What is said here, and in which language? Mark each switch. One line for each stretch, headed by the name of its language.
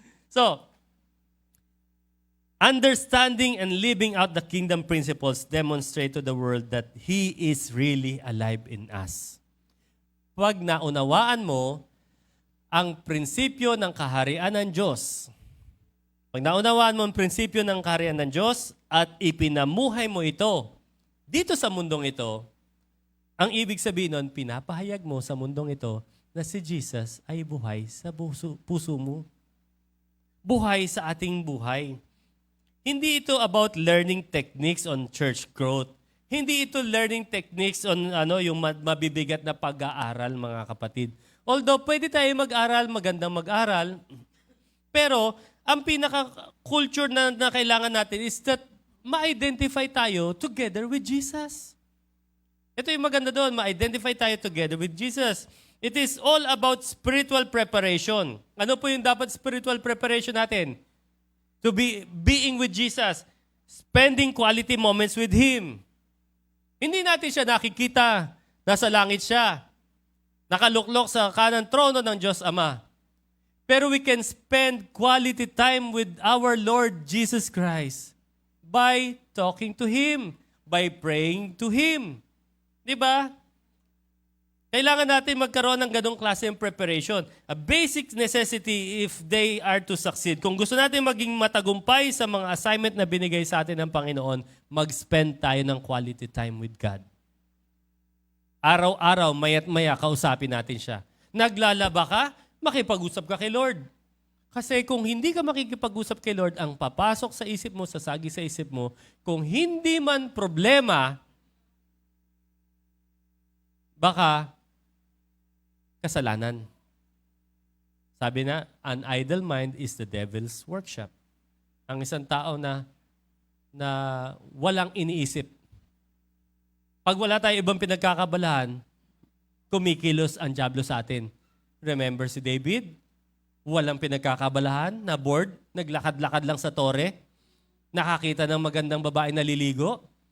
English: So, understanding and living out the kingdom principles demonstrate to the world that He is really alive in us.
Filipino: pag naunawaan mo ang prinsipyo ng kaharian ng Diyos. Pag naunawaan mo ang prinsipyo ng kaharian ng Diyos at ipinamuhay mo ito dito sa mundong ito, ang ibig sabihin nun, pinapahayag mo sa mundong ito na si Jesus ay buhay sa puso mo. Buhay sa ating buhay. Hindi ito
English: about learning techniques on church growth.
Filipino: Hindi ito
English: learning techniques on
Filipino: yung mabibigat na pag-aaral, mga kapatid. Although pwede tayo mag-aral, magandang mag-aral, pero ang pinaka-culture na kailangan natin is that ma-identify tayo
English: together with Jesus.
Filipino: Ito yung maganda doon, ma-identify tayo
English: together with Jesus. It is all about spiritual preparation.
Filipino: Ano po yung dapat
English: spiritual preparation natin? To be being with Jesus, spending quality moments with Him.
Filipino: Hindi natin siya nakikita, nasa langit siya, nakaluklok sa kanang trono ng Diyos Ama.
English: Pero we can spend quality time with our Lord Jesus Christ by talking to Him, by praying to Him. Diba?
Filipino: Kailangan natin magkaroon ng ganong klase ng
English: preparation. A basic necessity if they are to succeed.
Filipino: Kung gusto natin maging matagumpay sa mga assignment na binigay sa atin ng Panginoon, mag-spend tayo ng
English: quality time with God.
Filipino: Araw-araw, maya't maya, kausapin natin siya. Naglalaba ka, makipag-usap ka kay Lord. Kasi kung hindi ka makikipag-usap kay Lord, ang papasok sa isip mo, sasagi sa isip mo, kung hindi man problema, baka kasalanan. Sabi na,
English: an idle mind is the devil's workshop.
Filipino: Ang isang tao na walang iniisip. Pag wala tayong ibang pinagkakabalahan, kumikilos ang dyablo sa atin. Remember si David? Walang pinagkakabalahan, na bored, naglakad-lakad lang sa tore, nakakita ng magandang babae na liligo.